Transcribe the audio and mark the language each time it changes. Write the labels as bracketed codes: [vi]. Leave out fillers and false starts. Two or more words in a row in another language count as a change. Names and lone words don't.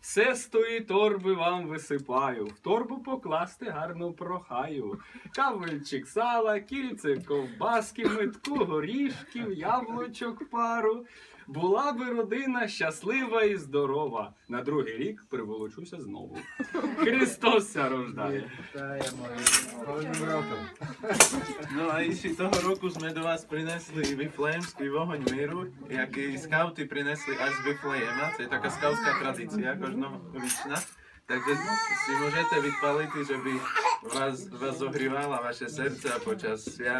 [uk] Все з тої торби вам висипаю, в торбу покласти гарну прохаю. Кавельчик сала, кільце ковбаски, метку горішків, яблучок пару. Була би родина щаслива і здорова. На другий рік приволочуся знову. Христос ся рождає. [sk] No a ešte toho roku sme do vás prinesli Viflejemský vohoň míru, jaký skauty prinesli až z Viflejema, to je taká skautská tradícia, kožnovičná. Takže si môžete vypaliť, že by vás zohrievala vaše srdce počas sviat.